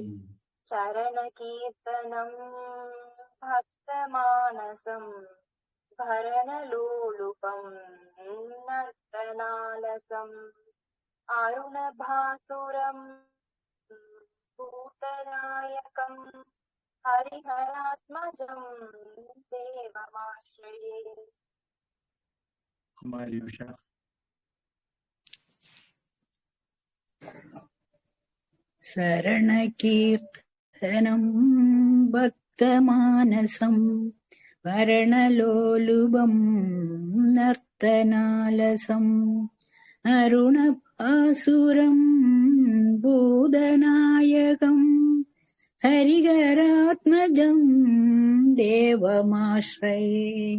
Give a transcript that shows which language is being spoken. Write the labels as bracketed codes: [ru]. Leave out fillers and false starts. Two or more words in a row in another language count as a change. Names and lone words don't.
[sa] शरण कीर्तनं भक्तमानसं भरणलोलुपं नर्तनालसं अरुणभासुरं भूतनायकं हरिहरात्मजं देवमाश्रये. [hi] हमारी उषा [sa] शरणकीर्तनं भक्तमानसं वर्णलोलुपं नर्तनालसम् अरुणपासुरं भूतनायकं हरिहरात्मजं देवमाश्रये.